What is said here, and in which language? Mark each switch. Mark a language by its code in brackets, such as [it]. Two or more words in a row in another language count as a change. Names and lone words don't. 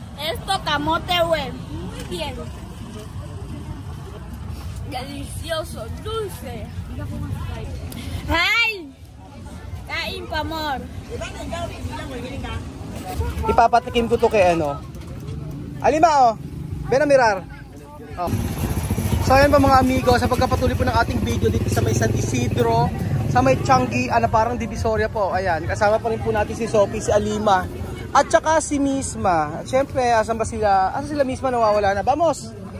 [es] Esto camote, güey. Muy bien. Delicioso, dulce. [tl] ¡Ay! Kain pa, amor. Ipapatikim ko to kay ano. [es] Alima, oh. Ven a mirar. Oh. [tl] So ayan pa mga amigo, sa pagkapatuloy po ng ating video dito sa may San Isidro, sa may Changi, parang Divisoria po. Ayan, kasama pa rin po natin si Sophie, si Alima, at saka si Misma. At syempre, asan ba sila? Asan sila Misma nawawala na? [es] Vamos!